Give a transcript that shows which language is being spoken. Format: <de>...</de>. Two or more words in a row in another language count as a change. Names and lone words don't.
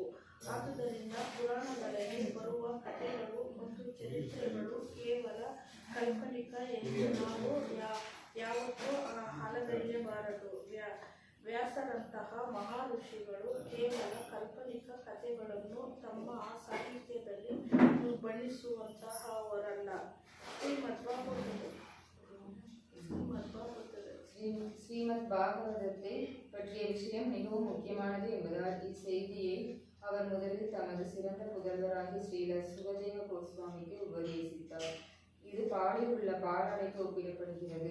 <kn>ಆದುದರಿಂದ ಪುರಾಣಗಳಲ್ಲಿ ಬರುವ ಕಥೆಗಳು ಮತ್ತು ಚರಿತ್ರೆಗಳು ಕೇವಲ ಕಾಲ್ಪನಿಕ ಎಂದು ನಾವು ಯಾವತ್ತೂ ಅಲಗಳೆಯಬಾರದು. ವ್ಯಾಸರಂತಹ ಮಹಾ ಋಷಿಗಳು ಕೇವಲ ಕಾಲ್ಪನಿಕ ಕಥೆಗಳನ್ನು ತಮ್ಮ ಸಾಹಿತ್ಯದಲ್ಲಿ ಬಣ್ಣಿಸುವಂತಹವರಲ್ಲ.</kn> <ta>ஸ்ரீமத் பாகவதத்தை பற்றிய விஷயம் மிகவும் முக்கியமானது என்பதால் இச்செய்தியை அவர் முதலில் தமது சிறந்த புதல்வராகிய ஸ்ரீல சுகதேவ கோஸ்வாமிக்கு உபதேசித்தார். இது பாலில் உள்ள பாலாடைக்கு ஒப்பிடப்படுகிறது.</ta>